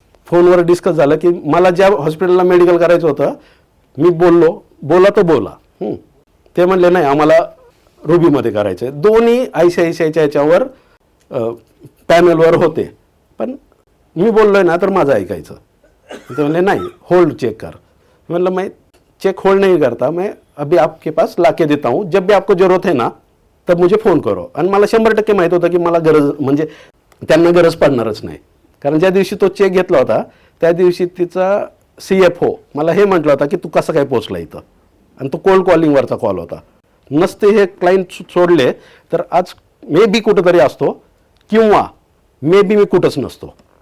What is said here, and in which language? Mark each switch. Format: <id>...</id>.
<mr>फोनवर डिस्कस झालं की मला ज्या हॉस्पिटलला मेडिकल करायचं होतं मी बोला तर बोला. ते म्हणले नाही आम्हाला रुबीमध्ये करायचं आहे. दोन्ही ICICIच्या याच्यावर पॅनलवर होते, पण मी बोललोय ना तर माझं ऐकायचं. ते म्हणले नाही होल्ड चेक कर. म्हणलं</mr> <hi>मैं चेक होल्ड नहीं करता, मैं अभी आपके पास लाके देता हूँ, जब भी आपको जरूरत है ना तब मुझे फोन करो.</hi> <mr>आणि मला 100% माहीत होतं की मला गरज म्हणजे त्यांना गरज पडणारच नाही. कारण ज्या दिवशी तो चेक घेतला होता त्या दिवशी तिचा CFO मला हे म्हटलं होता की तू कसं काय पोचला इथं. आणि तो कोल्ड कॉलिंगवरचा कॉल होता. नसते हे क्लायंट सोडले तर आज मे बी कुठंतरी असतो किंवा मे बी मी कुठंच नसतो.</mr>